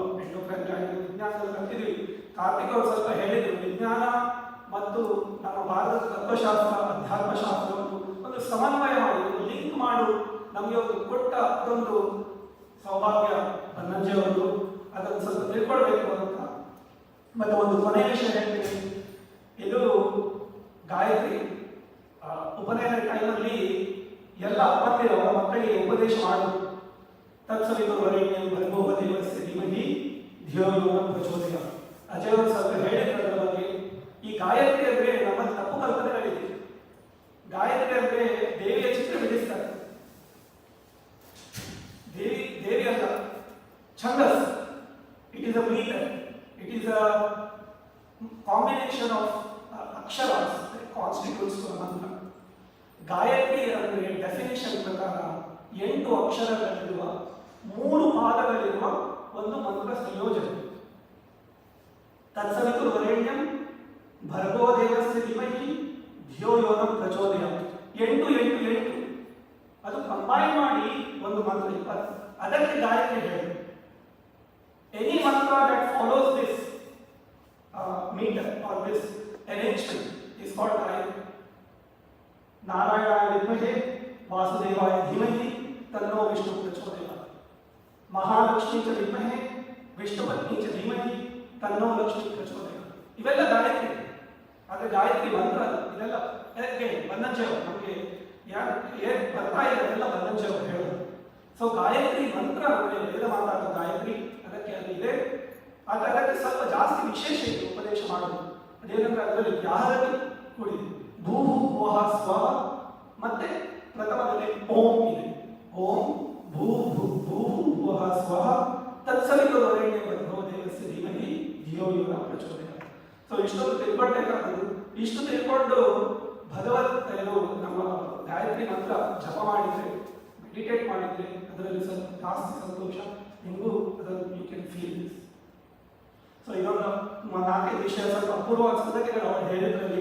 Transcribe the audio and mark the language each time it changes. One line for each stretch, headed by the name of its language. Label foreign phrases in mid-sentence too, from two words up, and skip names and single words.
English: endocrine gland
Kannada: ವಿಜ್ಞಾನದಲ್ಲಿ ಕಲ್ತಿದ್ದೀವಿ. ಕಾರ್ತಿಕ್ ಅವರು ಸ್ವಲ್ಪ ಹೇಳಿದರು, ವಿಜ್ಞಾನ ಮತ್ತು ನಮ್ಮ ಭಾರತದ ತತ್ವಶಾಸ್ತ್ರ, ಅಧ್ಯಾತ್ಮಶಾಸ್ತ್ರವನ್ನು ಒಂದು ಸಮನ್ವಯ ಮಾಡಿ, ಒಂದು ಲಿಂಕ್ ಮಾಡು, ನಮಗೆ ಒಂದು ಕೊಟ್ಟ ಅದೊಂದು ಸೌಭಾಗ್ಯ ಬನ್ನಂಜೆಯವರು. ಅದನ್ನು ಸ್ವಲ್ಪ ತಿಳ್ಕೊಳ್ಬೇಕು ಅಂತ. ಮತ್ತೆ ಒಂದು ಕೊನೆಯ ವಿಷಯ ಹೇಳ್ತೀನಿ. ಇದು ಗಾಯತ್ರಿ ಉಪನಯನ ಟೈಮಲ್ಲಿ ಎಲ್ಲ ಅಪ್ಪಂದಿರು ಅವರ ಮಕ್ಕಳಿಗೆ ಉಪದೇಶ ಮಾಡೋದು.
Sanskrit: ತತ್ಸವಿತುರ್ವರೆಣ್ಯಂ ಭರ್ಗೋ ದೇವಸ್ಯ ಧೀಮಹಿ ಧಿಯೋ ಯೋ ನಃ ಪ್ರಚೋದಯಾತ್.
Kannada: ಅಜಯ್ ಅವರು ಸ್ವಲ್ಪ ಹೇಳಿದ್ರು ಅದರ ಬಗ್ಗೆ. ಈ ಗಾಯತ್ರಿ ಅಂದ್ರೆ ನಮ್ಮಲ್ಲಿ ತಪ್ಪು ಕಲ್ಪನೆಗಳಿದೆ. ಗಾಯತ್ರಿ ಅಂದ್ರೆ ದೇವಿಯ ಚಿತ್ರ ಬಿಡಿಸ್ತಾರೆ. ದೇವಿ ಅಲ್ಲ, ಛಂದಸ್.
English: It is a meter, it is a combination of aksharas constitutes mantra.
Kannada: ಗಾಯತ್ರಿ ಅಂದರೆ ಡೆಫಿನೇಷನ್ ಪ್ರಕಾರ 8 ಅಕ್ಷರಗಳಿರುವ 3 ಪಾದಗಳಿರುವ ಒಂದು ಮಂತ್ರ ಸಂಯೋಜನೆ.
Sanskrit: ತತ್ಸವಿತುರ್ವರೆಣ್ಯಂ ಭರ್ಗೋ ದೇವಸ್ಯ ಧೀಮಹಿ ಧಿಯೋ ಯೋ ನಃ ಪ್ರಚೋದಯಾತ್.
Kannada: 8 ಅದು ಕಂಬೈನ್ ಮಾಡಿ ಒಂದು ಮಂತ್ರ 20. ಅದಕ್ಕೆ ಗಾಯತ್ರಿ ಹೇಳಿ.
English: any mantra that follows this meter or this arrangement is called ಗಾಯತ್ರಿ.
Sanskrit: ನಾರಾಯಣಾಯ ವಿದ್ಮಹೇ ವಾಸುದೇವಾಯ ಧೀಮಹಿ ತನ್ನೋ ವಿಷ್ಣು ಪ್ರಚೋದಯಾತ್. ಮಹಾಲಕ್ಷ್ಮೀ ಚ ವಿದ್ಮಹೇ ವಿಷ್ಣುಪತ್ನಿ ಚ ಧೀಮಹಿ ತನ್ನೋ ಲಕ್ಷ್ಮೀ ಪ್ರಚೋದಯಾತ್.
Kannada: ಇವೆಲ್ಲ ಗಾಯತ್ರಿ. ಆದರೆ ಗಾಯತ್ರಿ ಮಂತ್ರ ಇದೆಲ್ಲ ಬನ್ನಂಜೆಯವರು ನಮಗೆ ಏನು ಬರ್ತಾ ಇದೆ ಅದೆಲ್ಲ ಬನ್ನಂಜೆಯವರು ಹೇಳೋದು. ಸೊ ಗಾಯತ್ರಿ ಮಂತ್ರ ಅಂದರೆ ವೇದ ಮಾತಾಡೋ ಗಾಯತ್ರಿ, ಅದಕ್ಕೆ ಅದು ಇದೆ. ಆದರೆ ಅದಕ್ಕೆ ಸ್ವಲ್ಪ ಜಾಸ್ತಿ ವಿಶೇಷ ಇದೆ ಉಪದೇಶ ಮಾಡೋದು. ಅದೇನಂದ್ರೆ ಅದರಲ್ಲಿ ಯಾರಲ್ಲಿ ಕೂಡಿದೆ.
Sanskrit: ಭೂ ಭೋಹ ಸ್ವಹ
Kannada: ಮತ್ತೆ ಪ್ರಥಮದಲ್ಲಿ ಓಂ ಇದೆ.
Sanskrit: ಓಂ ಭೂ ಭೂ ಭೂ ಭೋಹ ಸ್ವಹ ತತ್ಸವಿತುರ್ವರೆಣ್ಯಂ ಭರ್ಗೋ ದೇವಸ್ಯ ಧೀಮಹಿ ಧಿಯೋ ಯೋ ನಃ ಪ್ರಚೋದಯಾತ್.
Kannada: ಸೊ ಇಷ್ಟೊಂದು ತಿಳ್ಕೊಳ್ಬೇಕಾದ್ರು, ಇಷ್ಟು ತಿಳ್ಕೊಂಡು ಭಗವತ್ ನಮ್ಮ ಗಾಯತ್ರಿ ಮಂತ್ರ ಜಪ ಮಾಡಿದ್ರೆ, ಮೆಡಿಟೇಟ್ ಮಾಡಿದ್ರೆ ಅದರಲ್ಲಿ ಸ್ವಲ್ಪ ಜಾಸ್ತಿ ಸಂತೋಷ ನಿಮಗೂ ಅದನ್ನು
English: you can feel this.
Kannada: ಸೊ ಇದೊಂದು 4-5 ವಿಷಯ ಸ್ವಲ್ಪ ಅಪೂರ್ವವಾದ ಸಂಗತಿಗಳು ಅವರು ಹೇಳಿದ್ರಲ್ಲಿ.